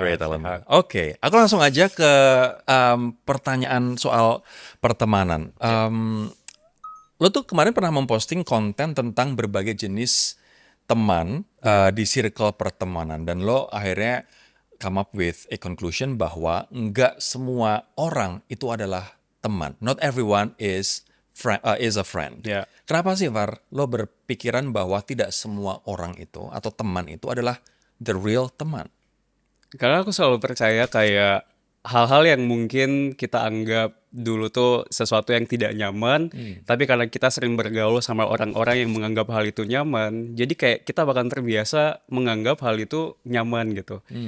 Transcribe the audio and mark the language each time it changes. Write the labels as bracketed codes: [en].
[id] Great, alhamdulillah. Oke, aku langsung aja ke pertanyaan soal pertemanan. Lo tuh kemarin pernah memposting konten tentang berbagai jenis teman di circle pertemanan. Dan lo akhirnya [en] come up with a conclusion [id] bahwa nggak semua orang itu adalah teman. [en] Not everyone is a friend. [id] Ya. Kenapa sih, Var? Lo berpikiran bahwa tidak semua orang itu atau teman itu adalah [en] the real [id] teman? Karena aku selalu percaya kayak hal-hal yang mungkin kita anggap dulu tuh sesuatu yang tidak nyaman, tapi karena kita sering bergaul sama orang-orang yang menganggap hal itu nyaman, jadi kayak kita bahkan terbiasa menganggap hal itu nyaman gitu.